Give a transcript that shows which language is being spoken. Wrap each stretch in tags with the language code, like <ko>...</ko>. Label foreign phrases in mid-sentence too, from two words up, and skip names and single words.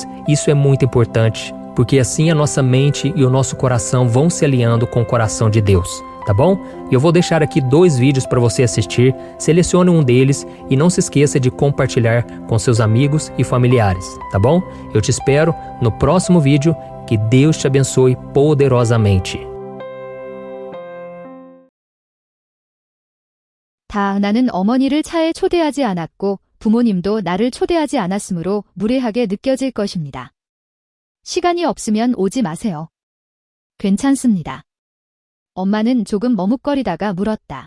<pt>Isso é muito importante, porque assim a nossa mente e o nosso coração vão se alinhando com o coração de Deus, tá bom? E eu vou deixar aqui 2 vídeos para você assistir. Selecione um deles e não se esqueça de compartilhar com seus amigos e familiares, tá bom? Eu te espero no próximo vídeo. Que Deus te abençoe poderosamente.</pt> <ko>나는 어머니를 차에 초대하지 않았고 부모님도 나를 초대하지 않았으므로 무례하게 느껴질 것입니다. 시간이 없으면 오지 마세요. 괜찮습니다. 엄마는 조금 머뭇거리다가 물었다.</ko>